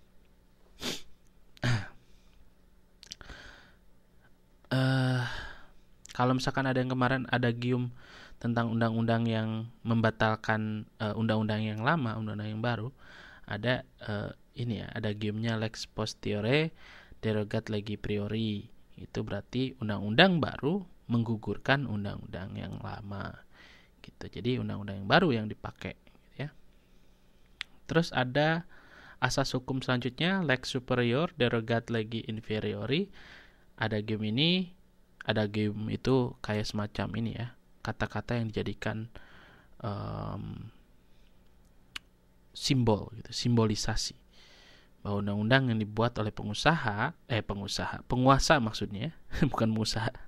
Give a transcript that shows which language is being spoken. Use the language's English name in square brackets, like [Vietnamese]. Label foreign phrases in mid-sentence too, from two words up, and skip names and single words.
[Indonesian] Kalau misalkan ada yang kemarin ada gium tentang undang-undang yang membatalkan undang-undang yang lama, undang-undang yang baru, ada ini ya, ada giumnya [Latin] lex posteriore derogat legi priori. [Indonesian] Itu berarti undang-undang baru menggugurkan undang-undang yang lama. Gitu. Jadi undang-undang yang baru yang dipakai gitu ya. Terus ada asas hukum selanjutnya [Latin] lex superior derogat legi inferiori. [Indonesian] Ada gium ini, ada gium itu kayak semacam ini ya, kata-kata yang dijadikan simbol gitu, simbolisasi bahwa undang-undang yang dibuat oleh penguasa maksudnya, bukan pengusaha.